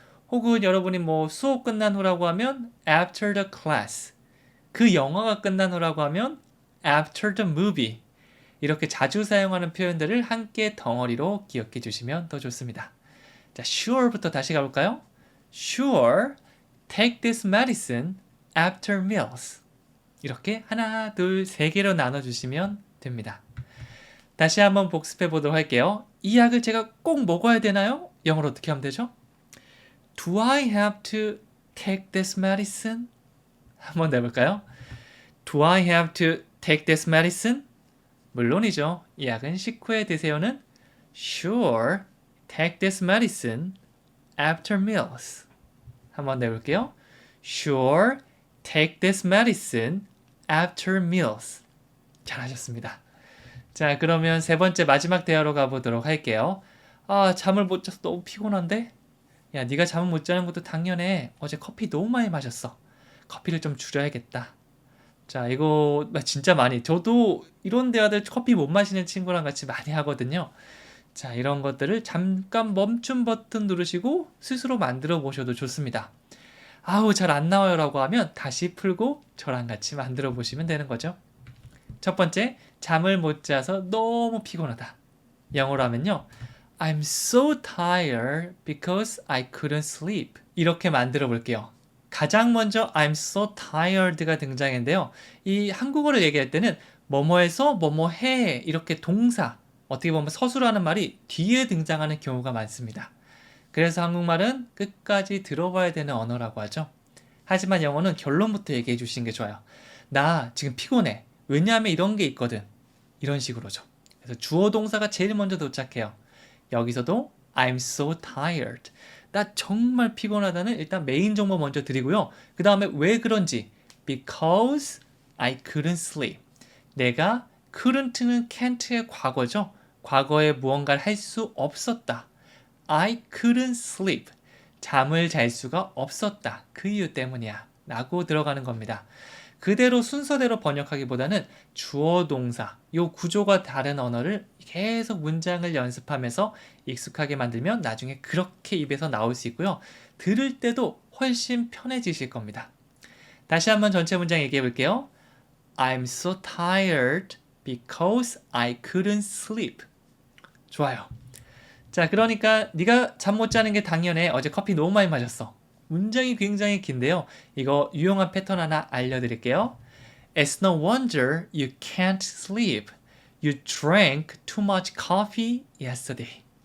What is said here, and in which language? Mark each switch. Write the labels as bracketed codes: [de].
[ko] 혹은 여러분이 뭐 수업 끝난 후라고 하면 [en] after the class, [ko] 그 영화가 끝난 후라고 하면 [en] after the movie [ko] 이렇게 자주 사용하는 표현들을 함께 덩어리로 기억해 주시면 더 좋습니다. 자, sure부터 다시 가볼까요? [en] Sure, take this medicine after meals. [ko] 이렇게 하나, 둘, 세 개로 나눠주시면 됩니다. 다시 한번 복습해 보도록 할게요. 이 약을 제가 꼭 먹어야 되나요? 영어로 어떻게 하면 되죠? [en] Do I have to take this medicine? [ko] 한번 내볼까요? [en] Do I have to take this medicine? [ko] 물론이죠. 이 약은 식후에 드세요는 [en] Sure, take this medicine after meals. [ko] 한번 내볼게요. [en] Sure, take this medicine after meals. [ko] 잘하셨습니다. 자, 그러면 세 번째 마지막 대화로 가보도록 할게요. 잠을 못 자서 너무 피곤한데? 야, 네가 잠을 못 자는 것도 당연해. 어제 커피 너무 많이 마셨어. 커피를 좀 줄여야겠다. 자, 이거 진짜 많이. 저도 이런 대화들 커피 못 마시는 친구랑 같이 많이 하거든요. 자, 이런 것들을 잠깐 멈춤 버튼 누르시고 스스로 만들어 보셔도 좋습니다. 아우, 잘 안 나와요 라고 하면 다시 풀고 저랑 같이 만들어 보시면 되는 거죠. 첫 번째, 잠을 못 자서 너무 피곤하다. 영어로 하면요. [en] I'm so tired because I couldn't sleep. [ko] 이렇게 만들어 볼게요. 가장 먼저 [en] I'm so tired [ko] 가 등장했는데요. 이 한국어를 얘기할 때는 뭐뭐해서 뭐뭐해 이렇게 동사, 어떻게 보면 서술하는 말이 뒤에 등장하는 경우가 많습니다. 그래서 한국말은 끝까지 들어봐야 되는 언어라고 하죠. 하지만 영어는 결론부터 얘기해 주시는 게 좋아요. 나 지금 피곤해. 왜냐하면 이런 게 있거든. 이런 식으로죠. 그래서 주어 동사가 제일 먼저 도착해요. 여기서도 [en] I'm so tired. [ko] 나 정말 피곤하다는 일단 메인 정보 먼저 드리고요. 그 다음에 왜 그런지 [en] because I couldn't sleep. [ko] 내가 couldn't는 can't의 과거죠. 과거에 무언가를 할 수 없었다. [en] I couldn't sleep. [ko] 잠을 잘 수가 없었다. 그 이유 때문이야. 라고 들어가는 겁니다. 그대로 순서대로 번역하기보다는 주어 동사, 요 구조가 다른 언어를 계속 문장을 연습하면서 익숙하게 만들면 나중에 그렇게 입에서 나올 수 있고요. 들을 때도 훨씬 편해지실 겁니다. 다시 한번 전체 문장 얘기해 볼게요. [en] I'm so tired because I couldn't sleep. [ko] 좋아요. 자, 그러니까 네가 잠 못 자는 게 당연해. 어제 커피 너무 많이 마셨어. 문장이 굉장히 긴데요. 이거 유용한 패턴 하나 알려드릴게요. [en] It's no wonder you can't sleep. You drank too much coffee yesterday.